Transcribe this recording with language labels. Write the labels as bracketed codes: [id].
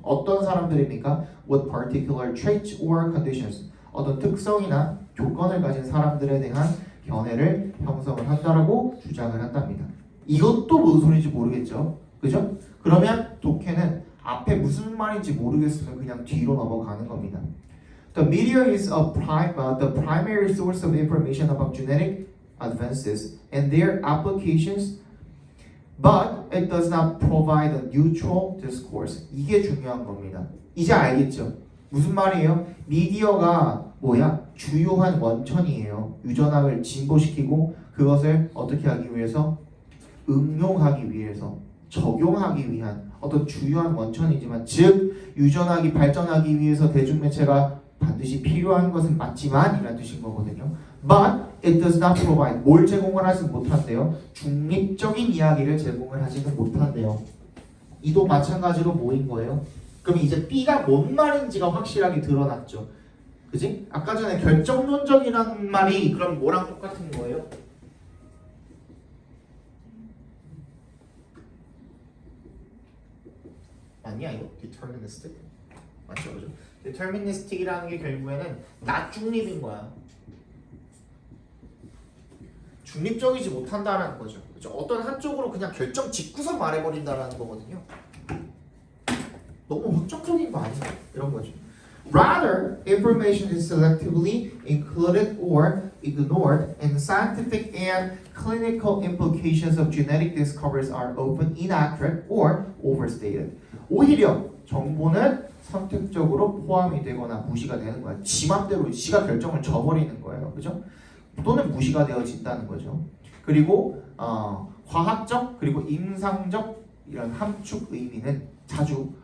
[ko] 어떤 사람들입니까? [en] With particular traits or conditions, [ko] 어떤 특성이나 조건을 가진 사람들에 대한 견해를 형성을 한다라고 주장을 한답니다. 이것도 무슨 소리인지 모르겠죠? 그죠? 그러면 독해는 앞에 무슨 말인지 모르겠으면 그냥 뒤로 넘어가는 겁니다. [en] The media is the primary source of information about genetic advances and their applications, but it does not provide a neutral discourse. [ko] 이게 중요한 겁니다. 이제 알겠죠? 무슨 말이에요? 미디어가 뭐야? 주요한 원천이에요. 유전학을 진보시키고 그것을 어떻게 하기 위해서? 응용하기 위해서, 적용하기 위한 어떤 주요한 원천이지만, 즉 유전학이 발전하기 위해서 대중매체가 반드시 필요한 것은 맞지만 이란 뜻인 거거든요. [en] But it does not provide, [ko] 뭘 제공을 하지 못한대요? 중립적인 이야기를 제공을 하지는 못한대요. 이도 마찬가지로 뭐인 거예요? 그럼 이제 B가 뭔 말인지가 확실하게 드러났죠. 그지? 아까 전에 결정론적이라는 말이 그럼 뭐랑 똑같은 거예요? 아니야, 이거 deterministic 맞죠, 그죠? deterministic이라는 게 결국에는 낮중립인 거야. 중립적이지 못한다라는 거죠. 그죠? 어떤 한쪽으로 그냥 결정 짓고서 말해버린다라는 거거든요. 너무 확정적인 거 아니야? 이런 거죠. [en] Rather, information is selectively included or ignored, and scientific and clinical implications of genetic discoveries are often inaccurate or overstated. [ko] 오히려 정보는 선택적으로 포함이 되거나 무시가 되는 거야. 지 맘대로 지가 결정을 져버리는 거예요. 그죠? 또는 무시가 되어진다는 거죠. 그리고 과학적 그리고 임상적 이런 함축 의미는 자주